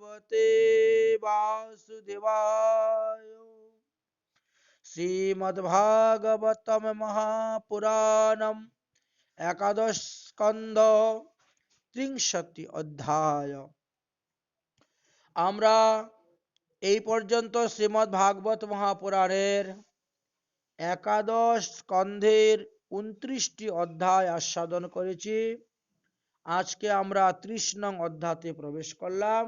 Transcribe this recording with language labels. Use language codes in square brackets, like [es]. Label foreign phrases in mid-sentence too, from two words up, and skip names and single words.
[sa] भगवते वासुदेवाय। श्रीमद्भागवतम महापुराणम एकादश स्कंध त्रिंशति अध्याय। [bn] আমরা এই পর্যন্ত শ্রীমদ্ ভাগবত মহাপুরাণের একাদশ স্কন্ধের 29টি অধ্যায় আস্বাদন করেছি। আজকে আমরা 30 নং অধ্যায়তে প্রবেশ করলাম।